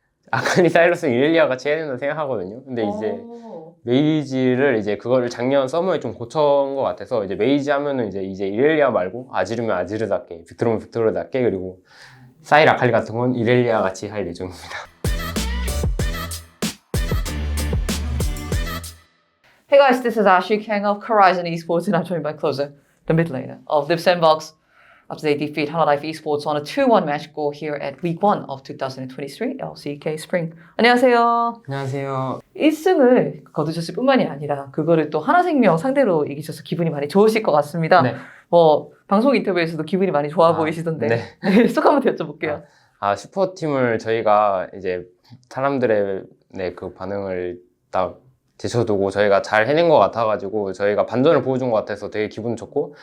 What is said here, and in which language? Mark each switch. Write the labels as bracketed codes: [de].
[ko] 아카니 사이러스 이렐리아가 같이 해야 된다고 생각하거든요. 근데 이제 메이지를 이제 그거를 작년 서머에 좀 고쳐온 것 같아서 이제 메이지 하면은 이제 이렐리아 말고 아지르면 아지르답게, 빅토르면 빅토르답게, 그리고 사일 아칼리 같은 건 이렐리아 같이 할 예정입니다. [en] Hey guys, this is Ashik Hang of Horizon Esports, and I'm joined by Closer, the mid laner of Liv Sandbox. After they defeat Hololive Esports on a 2-1 match score here at Week 1 of 2023 LCK Spring. [ko] 안녕하세요. 안녕하세요. 1승을 거두셨을 뿐만이 아니라 그거를 또 하나생명 상대로 이기셔서 기분이 많이 좋으실 것 같습니다. 네. 방송 인터뷰에서도 기분이 많이 좋아 보이시던데 네. 속 한번 여쭤볼게요. 슈퍼팀을 저희가 이제 사람들의 그 반응을 딱 제쳐두고 저희가 잘 해낸 것 같아가지고 저희가 반전을 보여준 것 같아서 되게 기분 좋고,